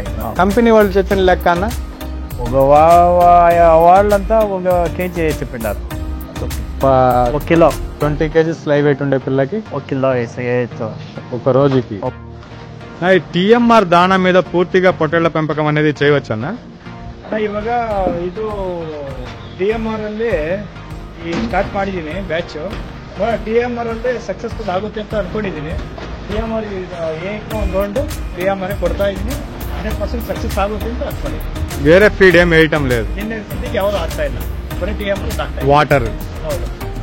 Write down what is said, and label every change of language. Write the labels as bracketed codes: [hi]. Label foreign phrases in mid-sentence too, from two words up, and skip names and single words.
[te] కంపెనీ వాళ్ళు చెప్పిన లెక్క అన్న వాళ్ళంతా ఒక కేజీ చెప్పిండారు. 1 కిలో 20 kgs [en] live weight [te] ఉండే పిల్లకి 1 కిలో వేయచ్చు ఒక రోజుకి. టీఎంఆర్ దానా మీద పూర్తిగా పొట్టేళ్ల పెంపకం అనేది చేయవచ్చు అన్న? [kn] ಇವಾಗ ಇದು ಟಿಎಂಆರ್ ಅಲ್ಲಿ ಸ್ಟಾರ್ಟ್ ಮಾಡಿದ್ದೀನಿ ಬ್ಯಾಚ್. ಟಿಎಂಆರ್ ಅಲ್ಲಿ ಸಕ್ಸಸ್ಫುಲ್ ಆಗುತ್ತೆ ಅಂತ ಅನ್ಕೊಂಡಿದ್ದೀನಿ. ಟಿಎಂಆರ್ ಒಂದು ರೌಂಡ್ ಟಿಎಂಆರ್ ಕೊಡ್ತಾ ಇದ್ದೀನಿ. 100% ಸಕ್ಸಸ್ ಆಗುತ್ತೆ ಅಂತ ಅನ್ಕೊಂಡಿದ್ದೀನಿ. [te] వేరే ఫీడ్ ఏం వేయటం లేదు. [kn] ನಿನ್ನೆ ಸದ್ಯಕ್ಕೆ ಯಾವುದು ಆಗ್ತಾ ಇಲ್ಲ, ಬರೀ ಟಿಎಂಆರ್ ಆಗ್ತಾ ಇದೆ. [te] వాటర్. [kn] ಹೌದು.